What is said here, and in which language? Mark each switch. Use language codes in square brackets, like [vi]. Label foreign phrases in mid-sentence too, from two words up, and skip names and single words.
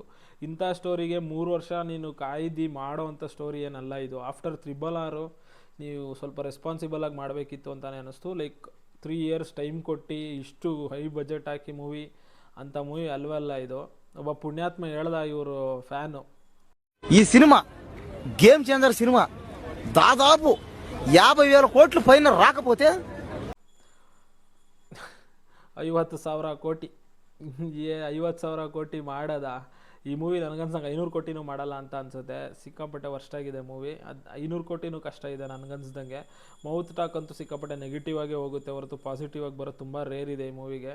[kn] ಇಂಥ ಸ್ಟೋರಿಗೆ 3 ವರ್ಷ ನೀನು ಕಾಯ್ದು ಮಾಡೋ ಅಂಥ ಸ್ಟೋರಿ ಏನಲ್ಲ ಇದು. ಆಫ್ಟರ್ RRR ನೀವು ಸ್ವಲ್ಪ ರೆಸ್ಪಾನ್ಸಿಬಲಾಗಿ ಮಾಡಬೇಕಿತ್ತು ಅಂತಲೇ ಅನ್ನಿಸ್ತು. ಲೈಕ್ 3 [en] years time [kn] ಕೊಟ್ಟು ಇಷ್ಟು [en] high budget [kn] ಹಾಕಿ ಮೂವಿ ಅಂಥ ಮೂವಿ ಅಲ್ವಲ್ಲ ಇದು. ಒಬ್ಬ ಪುಣ್ಯಾತ್ಮ ಹೇಳ್ದ ಇವರು ಫ್ಯಾನು, [te] ఈ సినిమా గేమ్ చేంజర్ సినిమా దాదాపు 50,000 కోట్లు పైన రాకపోతే [kn] 50,000 ಕೋಟಿ 50,000 ಕೋಟಿ ಮಾಡೋದ ಈ ಮೂವಿ ನನಗನ್ಸಂಗೆ 500 ಕೋಟಿನೂ ಮಾಡಲ್ಲ ಅಂತ ಅನ್ಸುತ್ತೆ. ಸಿಕ್ಕಾಪಟ್ಟೆ ವರ್ಸ್ಟ್ ಆಗಿದೆ ಮೂವಿ. ಅದು 500 ಕೋಟಿನೂ ಕಷ್ಟ ಇದೆ ನನಗನ್ಸ್ದಂಗೆ. [en] mouth talk [kn] ಅಂತೂ ಸಿಕ್ಕಾಪಟ್ಟೆ ನೆಗೆಟಿವ್ ಆಗೇ ಹೋಗುತ್ತೆ ಹೊರತು ಪಾಸಿಟಿವ್ ಆಗಿ ಬರೋದು ತುಂಬ ರೇರ್ ಇದೆ ಈ ಮೂವಿಗೆ.